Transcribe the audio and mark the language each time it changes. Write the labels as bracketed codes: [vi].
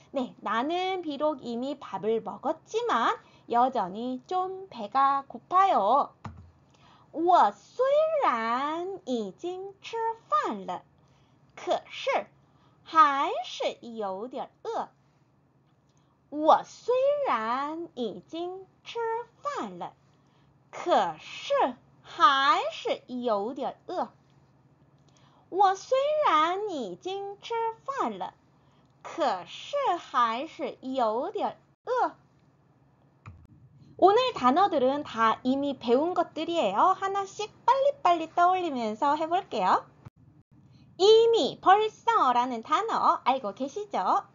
[ko] 네, 나는 비록 이미 밥을 먹었지만 여전히 좀 배가 고파요. [zh] 我虽然已经吃饭了，可是还是有点饿。我虽然已经吃饭了，可是还是有点饿。我虽然已经吃饭了，可是还是有点饿。 [ko] 오늘 단어들은 다 이미 배운 것들이에요. 하나씩 빨리빨리 떠올리면서 해볼게요. 이미, 벌써라는 단어 알고 계시죠?